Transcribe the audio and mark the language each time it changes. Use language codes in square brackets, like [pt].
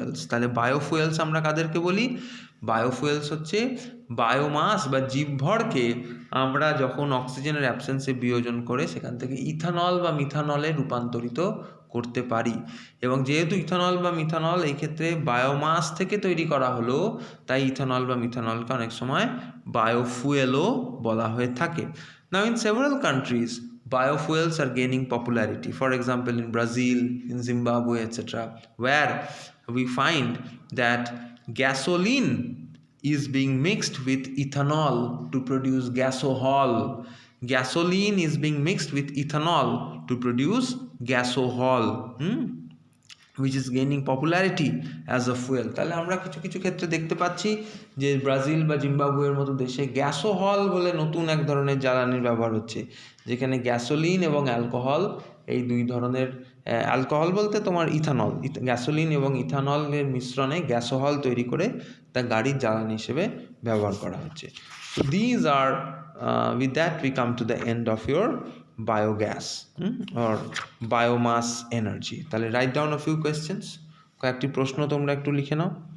[bn] তাহলে biofuels আমরা কাদেরকে বলি? বায়োফুয়েলস হচ্ছে বায়োমাস বা জীবভরকে আমরা যখন অক্সিজেনের অ্যাবসেন্সে বিয়োজন করে সেখান থেকে ইথানল বা মিথানলে রূপান্তরিত করতে পারি। এবং যেহেতু ইথানল বা মিথানল এই ক্ষেত্রে বায়োমাস থেকে তৈরি করা হলো, তাই ইথানল বা মিথানলকে অনেক সময় বায়োফুয়েলও বলা হয়ে থাকে। [en] Now in several countries biofuels are gaining popularity. For example, in Brazil, in Zimbabwe, etc., where we find that gasoline is being mixed with ethanol to produce gasohol. Gasoline is being mixed with ethanol to produce gasohol, which is gaining popularity as a fuel. [bn] তাহলে আমরা কিছু কিছু ক্ষেত্রে দেখতে পাচ্ছি যে Brazil বা জিম্বাবুয়ের মতো দেশে গ্যাসোহল বলে নতুন এক ধরনের জ্বালানির ব্যবহার হচ্ছে, যেখানে গ্যাসোলিন এবং অ্যালকোহল, এই দুই ধরনের, অ্যালকোহল বলতে তোমার ইথানল, গ্যাসোলিন এবং ইথানলের মিশ্রণে গ্যাসোহল তৈরি করে তা গাড়ির জ্বালানি হিসেবে ব্যবহার করা হচ্ছে। [en] So these are with that we come to the end of your biogas or biomass energy. তাহলে write down a few questions, [bn] কয়েকটি প্রশ্ন তোমরা একটু লিখে নাও।